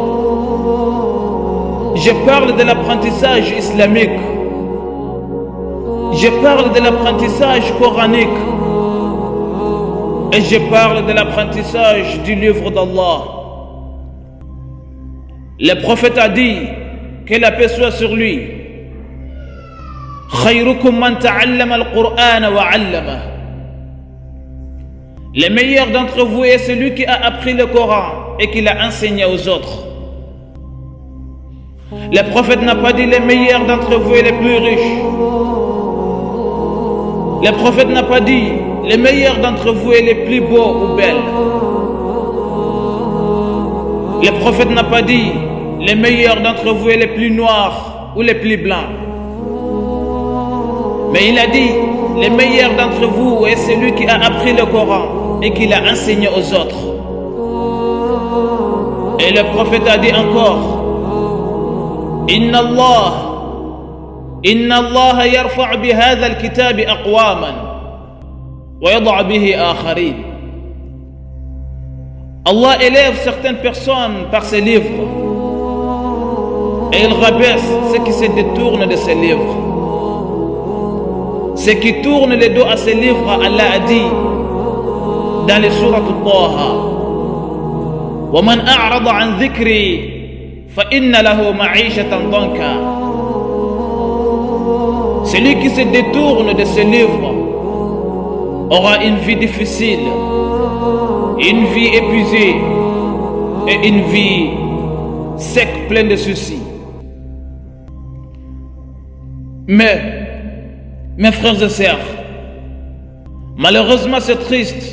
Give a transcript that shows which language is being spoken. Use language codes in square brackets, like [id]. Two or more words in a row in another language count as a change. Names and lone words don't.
[fr] Je parle de l'apprentissage islamique. Je parle de l'apprentissage coranique. Et je parle de l'apprentissage du livre d'Allah. Le prophète a dit, que la paix soit sur lui: [ar] خيركم من تعلم القرآن وعلم. [fr] Le meilleur d'entre vous est celui qui a appris le Coran et qui l'a enseigné aux autres. Le prophète n'a pas dit le meilleur d'entre vous est le plus riche. Le prophète n'a pas dit le meilleur d'entre vous est le plus beau ou belle. Le prophète n'a pas dit le meilleur d'entre vous est le plus noir ou le plus blanc. Mais il a dit le meilleur d'entre vous est celui qui a appris le Coran et qui l'a enseigné aux autres. Et le prophète a dit encore: [ar] إن الله يرفع بهذا الكتاب أقواما ويضع به آخرين. [fr] Allah élève certaines personnes par ses livres et il rabaisse ceux qui se détournent de ses livres. Ceux qui tournent les dos à ses livres, Allah a dit dans les sourates Taha: [ar] ومن أعرض عن ذكري فإن له معيشة ضنكا. [fr] Celui qui se détourne de ses livres aura une vie difficile, une vie épuisée et une vie sec, pleine de soucis. Mais, mes frères et sœurs, malheureusement c'est triste.